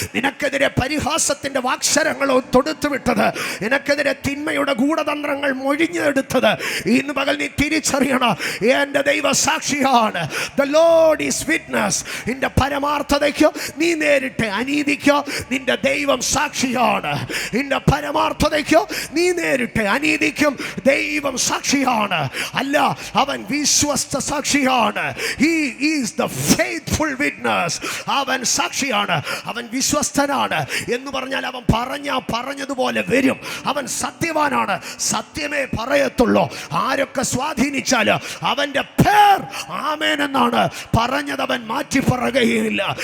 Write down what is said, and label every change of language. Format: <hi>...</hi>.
<ml>നിനക്കെതിരെ പരിഹാസത്തിന്റെ വാക്ശരങ്ങൾ തൊടുത്തുവിട്ടത്, നിനക്കെതിരെ തിന്മയുടെ ഗൂഢതന്ത്രങ്ങൾ മൊഴിഞ്ഞെടുത്തത്, ഇന്ന് പകൽ നീ തിരിച്ചറിയണം എൻ്റെ ദൈവ സാക്ഷിയാണ്.</ml> <en>The Lord is witness.</en> <ml>നിന്റെ പരമാർത്ഥതയ്ക്കോ നീ നേരിട്ട് അനീതിക്കോ നിന്റെ ദൈവം സാക്ഷിയാണ്. നിന്റെ പരമാർത്ഥതയ്ക്കോ നീ നേരിട്ട് അനീതിക്കും ദൈവം സാക്ഷിയാണ്. അല്ല, അവൻ വിശ്വസ്ത സാക്ഷിയാണ്.</ml> <en>He is the faithful witness.</en> <ml>അവൻ സാക്ഷിയാണ്, അവൻ വിശ്വസ്തനാണ് എന്ന് പറഞ്ഞാൽ അവൻ പറഞ്ഞതുപോലെ വരും. അവൻ സത്യവാനാണ്, സത്യമേ പറയത്തുള്ളൂ. ആരൊക്കെ സ്വാധീനിച്ചാൽ അവൻ്റെ പേർ ആമേൻ എന്നാണ് പറഞ്ഞത്, അവൻ മാറ്റി പറയുകയില്ല.</ml>